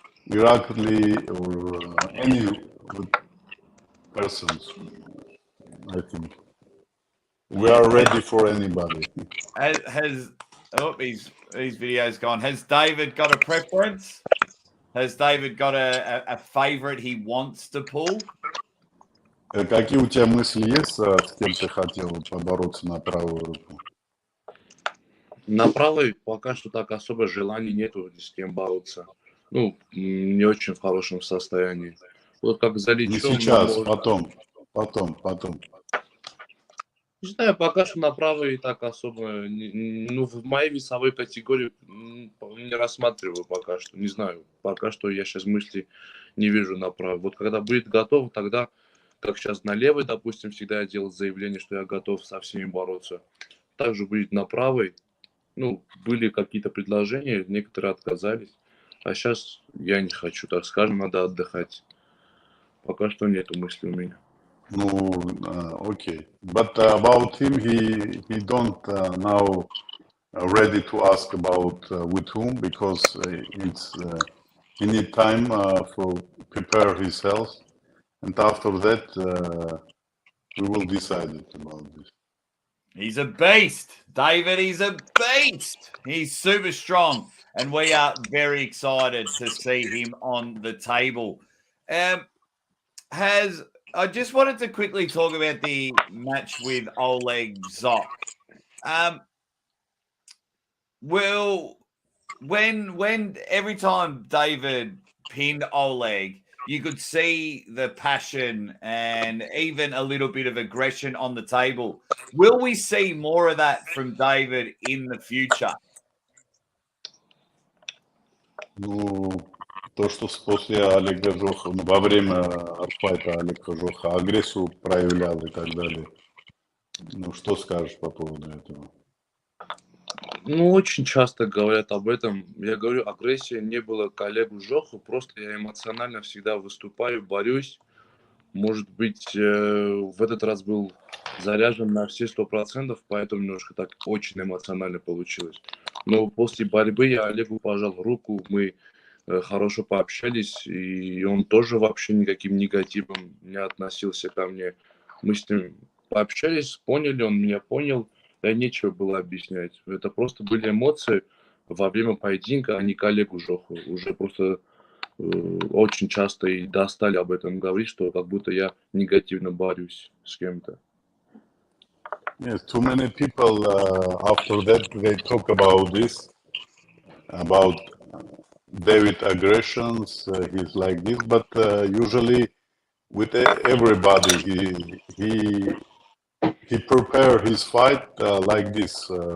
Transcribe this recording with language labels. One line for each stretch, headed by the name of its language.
English: Irakli or any good persons, I think. We are ready for anybody. Has his video's gone. Has David got a preference? Has David got a favorite he wants to pull?
Russian: Какие у тебя мысли есть, с кем ты хотел побороться на правую руку? На правой пока что так особо желаний нету ни с кем бороться. Ну, не очень в хорошем состоянии. Вот как за Не Личом, сейчас, может... потом. Не знаю, пока что на правой так особо... Ну, в моей весовой категории не рассматриваю пока что. Не знаю, пока что я сейчас мысли не вижу на правой. Вот когда будет готов, тогда, как сейчас на левой, допустим, всегда я делал заявление, что я готов со всеми бороться. Также будет на правой. Ну, были какие-то предложения, некоторые отказались. А сейчас я не хочу, так скажем, надо отдыхать. Пока что нету мысли у меня. Ну, okay.
English: But about him, he don't now ready to ask about with whom because it's he need time for prepare his health, and after that we will decide it about this. He's a beast, David. He's a beast. He's super strong, and we are very excited to see him on the table. I just wanted to quickly talk about the match with Oleg Zok. When every time David pinned Oleg, you could see the passion and even a little bit of aggression on the table. Will we see more of that from David in the future?
Russian: Ну, то, что после Олега Жоха, ну, во время артфайта Олега Жоха агрессию проявлял и так далее. Ну, что скажешь по поводу этого? Ну, очень часто говорят об этом. Я говорю, агрессии не было к Олегу Жоху, просто я эмоционально всегда выступаю, борюсь. Может быть, в этот раз был заряжен на все 100%, поэтому немножко так очень эмоционально получилось. Но после борьбы я Олегу пожал руку, мы хорошо пообщались, и он тоже вообще никаким негативом не относился ко мне. Мы с ним пообщались, поняли, он меня понял, да нечего было объяснять. Это просто были эмоции во время поединка, а не к Олегу Жоху. Уже просто очень часто и достали об этом говорить, что как будто я негативно борюсь с кем-то.
English: Yes, too many people after that they talk about this, about David aggressions. He's like this, but usually with everybody he prepare his fight like this.